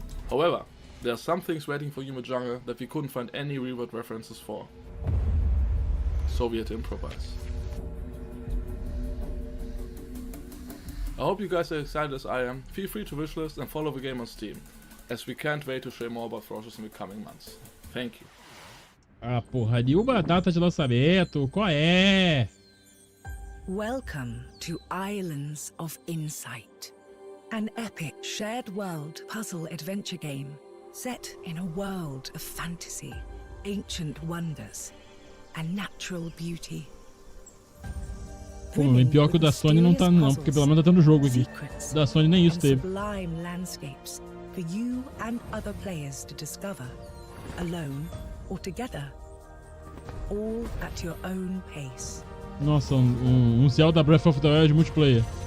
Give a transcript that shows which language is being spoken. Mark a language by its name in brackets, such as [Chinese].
[English] However, there are some things waiting for you in the jungle that we couldn't find any real-world references for. So we had to improvise. I hope you guys are excited as I am. Feel free to wishlist and follow the game on Steam, as we can't wait to share more about Ferocious in the coming months. Thank you. [Portuguese] Ah, porra, nenhuma data de lançamento, qual é? [English] Welcome to Islands of Insight, an epic shared world puzzle adventure game set in a world of fantasy, ancient wonders, and natural beauty. [Portuguese] Pô, bem pior que o da Sony não tá não, porque pelo menos tá tendo jogo aqui. O da Sony nem isso teve. [English] Sublime landscapes for you and other players to discover, alone or together, all at your own pace. [Portuguese] Nossa, um Zelda Breath of the Wild multiplayer.